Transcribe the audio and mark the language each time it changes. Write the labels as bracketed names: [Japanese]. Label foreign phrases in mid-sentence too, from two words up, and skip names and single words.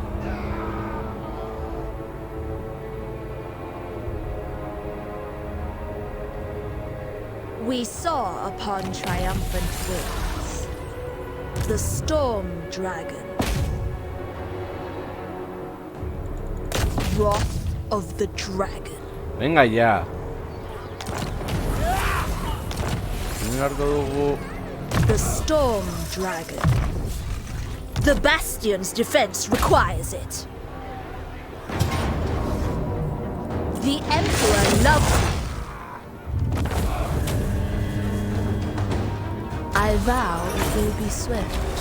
[English] We saw upon triumphant wings the storm dragon, wrath of the dragon. Venga ya. Ingarko dugu. The storm dragon. The Bastion's defense requires it. The Emperor loves it. I vow it will be swift.